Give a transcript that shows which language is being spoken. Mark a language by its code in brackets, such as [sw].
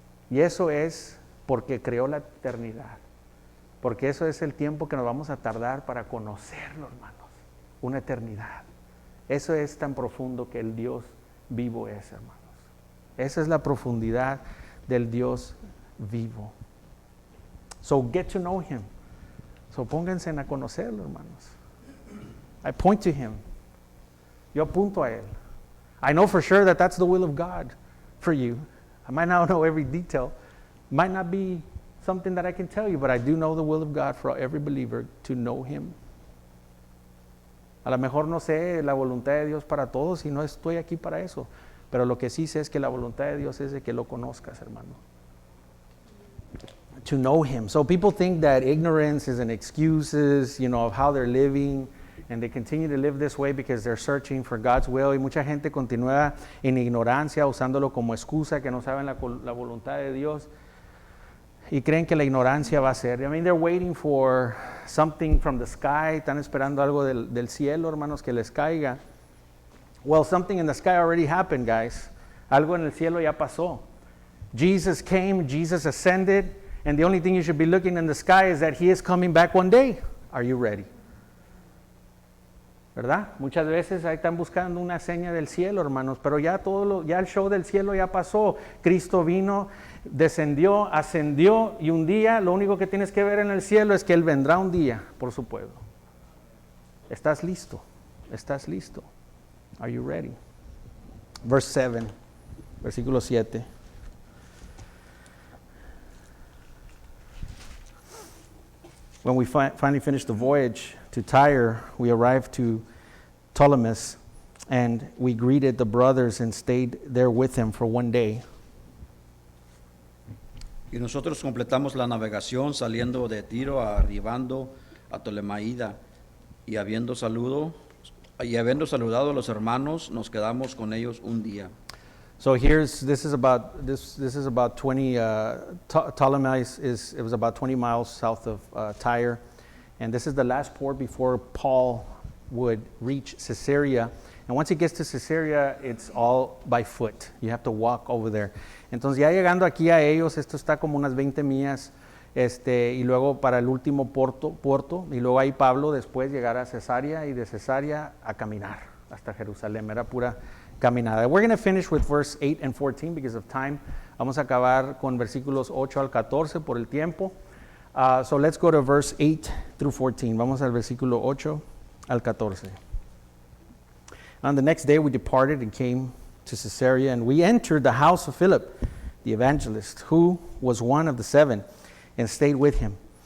[es] Y eso es porque creó la eternidad, porque eso es el tiempo que nos vamos a tardar para conocerlo, hermanos. Una eternidad. Eso es tan profundo que el Dios vivo es, hermanos. Esa es la profundidad del Dios vivo. [en] So get to know him. So [es] pónganse a conocerlo, hermanos. [en] I point to him. [es] Yo apunto a él. [en] I know for sure that that's the will of God for you. I might not know every detail. Might not be something that I can tell you, but I do know the will of God for every believer to know him. [es] A lo mejor no sé la voluntad de Dios para todos y no estoy aquí para eso. Pero lo que sí sé es que la voluntad de Dios es de que lo conozcas, hermano. [en] To know him. So people think that ignorance is an excuse, of how they're living, and they continue to live this way because they're searching for God's will. [es] Y mucha gente continúa en ignorancia, usándolo como excusa, que no saben la voluntad de Dios, y creen que la ignorancia va a ser. [en] I mean, they're waiting for something from the sky. [es] Están esperando algo del cielo, hermanos, que les caiga. [en] Well, something in the sky already happened, guys. [es] Algo en el cielo ya pasó. [en] Jesus came, Jesus ascended, and the only thing you should be looking in the sky is that he is coming back one day. Are you ready? [es] ¿Verdad? Muchas veces ahí están buscando una seña del cielo, hermanos, pero ya el show del cielo ya pasó. Cristo vino, descendió, ascendió, y un día lo único que tienes que ver en el cielo es que Él vendrá un día por su pueblo. ¿Estás listo? ¿Estás listo? [en] Are you ready? Verse 7. [es] versículo 7. [en] When we finally finished the voyage to Tyre, we arrived to Ptolemais, and we greeted the brothers and stayed there with them for one day. [es] Y nosotros completamos la navegación saliendo de Tiro, arribando a Tolemaida, y habiendo saludado a los hermanos, nos quedamos con ellos un día. [en] So this is about 20. Ptolemais it was about 20 miles south of Tyre, and this is the last port before Paul would reach Caesarea. And once he gets to Caesarea, it's all by foot. You have to walk over there. [es] Entonces ya llegando aquí a ellos, esto está como unas 20 millas, y luego para el último puerto, y luego ahí Pablo después llegar a Cesarea, y de Cesarea a caminar hasta Jerusalén. Era pura caminada. [en] We're going to finish with verse 8 and 14 because of time. [es] Vamos a acabar con versículos 8 al 14 por el tiempo. [en] So let's go to verse 8 through 14. [es] Vamos al versículo 8 al 14. [en] On the next day we departed and came to Caesarea, and we entered the house of Philip, the evangelist, who was one of the 7, and stayed with him.